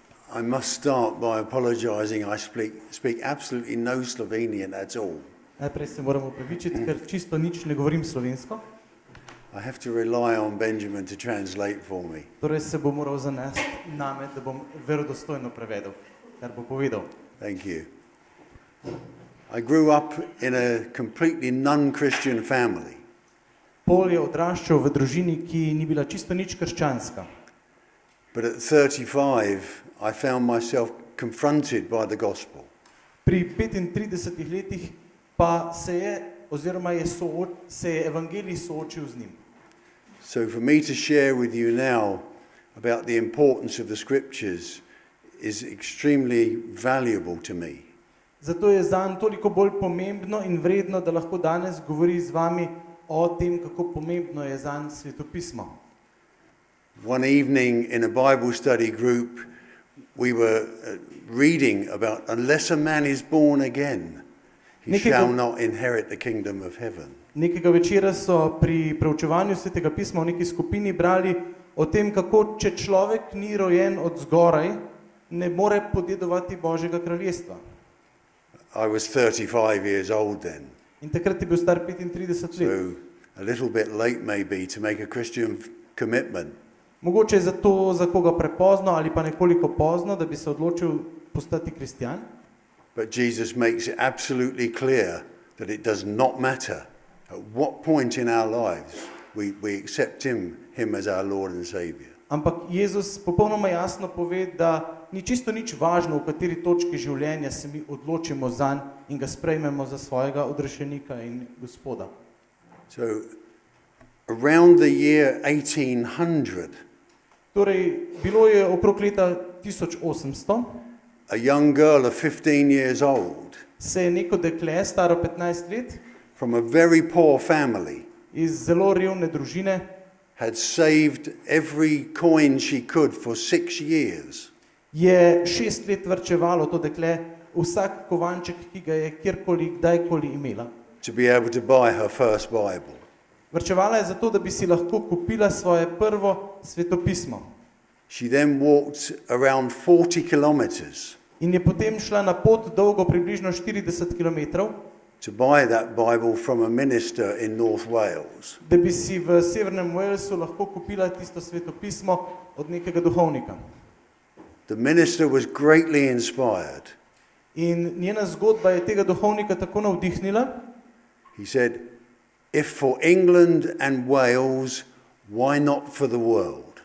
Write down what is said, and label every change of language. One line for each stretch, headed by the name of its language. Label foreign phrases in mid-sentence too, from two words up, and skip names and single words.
English: I must start by apologizing. I speak absolutely no Slovenian at all.
Slovenian: Najprej se moram opravičiti, ker čisto nič ne govorim slovensko.
English: I have to rely on Benjamin to translate for me.
Slovenian: Torej se bom moral zanesti name, da bom verodostojno prevedel, kar bo povedal.
English: Thank you. I grew up in a completely non-Christian family.
Slovenian: Paul je odraščal v družini, ki ni bila čisto nič krščanska.
English: But at 35, I found myself confronted by the gospel.
Slovenian: Pri 35 letih pa se je evangelij soočil z njim.
English: So for me to share with you now about the importance of the scriptures is extremely valuable to me.
Slovenian: Zato je zanj toliko bolj pomembno in vredno, da lahko danes govori z vami o tem, kako pomembno je zanj svetopismo.
English: One evening in a Bible study group, we were reading about, unless a man is born again, he shall not inherit the kingdom of heaven.
Slovenian: Nekega večera so pri preučevanju Svetega pisma v neki skupini brali o tem, kako če človek ni rojen od zgoraj, ne more podedovati Božjega kraljestva.
English: I was 35 years old then.
Slovenian: In takrat je bil star 35 let.
English: So a little bit late maybe to make a Christian commitment.
Slovenian: Mogoče je zato za koga prepozno ali pa nekoliko pozno, da bi se odločil postati kristjan.
English: But Jesus makes it absolutely clear that it does not matter at what point in our lives we accept him as our Lord and Savior.
Slovenian: Ampak Jezus popolnoma jasno pove, da ni čisto nič važno, v kateri točki življenja se mi odločimo zanj in ga sprejmemo za svojega odrešenika in Gospoda.
English: So around the year 1800,
Slovenian: torej, bilo je okrog leta 1800,
English: a young girl of 15 years old,
Slovenian: se je neko dekle, staro 15 let,
English: from a very poor family,
Slovenian: iz zelo revne družine,
English: had saved every coin she could for 6 years.
Slovenian: Je 6 let varčevalo to dekle, vsak kovanček, ki ga je kjerkoli, kdajkoli imela.
English: To be able to buy her first Bible.
Slovenian: Varčevala je zato, da bi si lahko kupila svoje prvo svetopismo.
English: She then walked around 40 kilometers
Slovenian: In je potem šla na pot dolgo približno 40 kilometrov,
English: to buy that Bible from a minister in North Wales.
Slovenian: da bi si v severnem Walesu lahko kupila tisto svetopismo od nekega duhovnika.
English: The minister was greatly inspired.
Slovenian: In njena zgodba je tega duhovnika tako navdihnila.
English: He said, if for England and Wales, why not for the world?